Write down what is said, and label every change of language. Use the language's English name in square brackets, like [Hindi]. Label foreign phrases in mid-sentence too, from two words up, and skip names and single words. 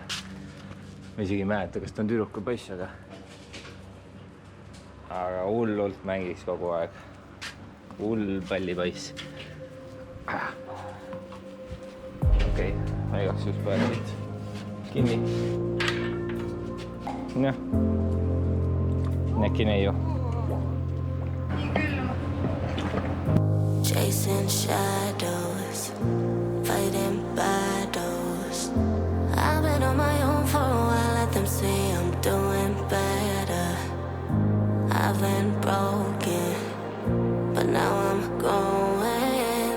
[Estonian] Ma isegi ei mäleta, kas ta on tüdruk või poiss, aga hullult mängiks kogu aeg. Hull pallipoiss. Okei, ma igaks just praegu siit kinni. Noh, äkki neiu. [English] Chasing shadows, fighting battles. I've been on my own for a while, let them say I'm doing better. I've been broken, but now I'm going.